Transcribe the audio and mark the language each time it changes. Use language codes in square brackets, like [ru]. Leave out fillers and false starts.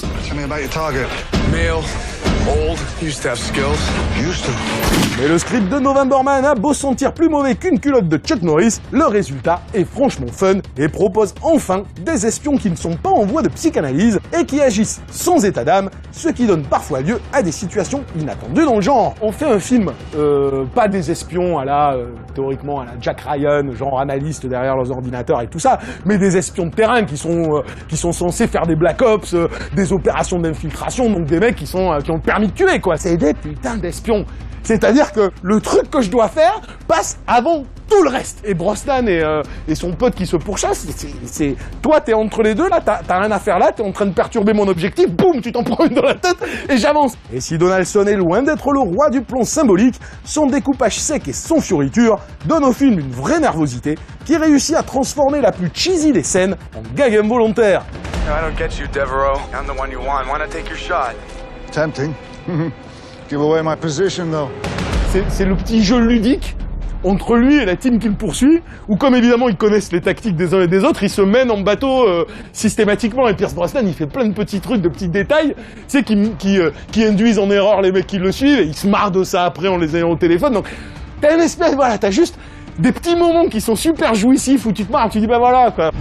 [en] Tell me about your target. Male, old, used to have skills. Used to. [fr] Mais le script de November Man a beau sentir plus mauvais qu'une culotte de Chuck Norris, le résultat est franchement fun et propose enfin des espions qui ne sont pas en voie de psychanalyse et qui agissent sans état d'âme, ce qui donne parfois lieu à des situations inattendues dans le genre. On fait un film, pas des espions à la, théoriquement à la Jack Ryan, genre analyste derrière leurs ordinateurs et tout ça, mais des espions de terrain qui sont censés faire des Black Ops, des opérations d'infiltration, donc des mecs qui ont le permis de tuer, quoi. C'est des putains d'espions. C'est-à-dire que le truc que je dois faire passe avant tout le reste. Et Brosnan et son pote qui se pourchassent, toi, t'es entre les deux, là, t'as rien à faire là, t'es en train de perturber mon objectif, boum, tu t'en prends une dans la tête, et j'avance. Et si Donaldson est loin d'être le roi du plan symbolique, son découpage sec et son fioriture donnent au film une vraie nervosité qui réussit à transformer la plus cheesy des scènes en gag involontaire. [en] I don't get you, Devereaux. I'm the one you want. Why not take your shot? Tempting. Give away my position, though. [fr] C'est le petit jeu ludique entre lui et la team qui le poursuit, où comme évidemment ils connaissent les tactiques des uns et des autres, ils se mènent en bateau systématiquement, et Pierce Brosnan il fait plein de petits trucs, de petits détails, tu sais, qui induisent en erreur les mecs qui le suivent, et ils se marrent de ça après en les ayant au téléphone, donc t'as une espèce, voilà, t'as juste des petits moments qui sont super jouissifs, où tu te marres, tu dis bah voilà, quoi.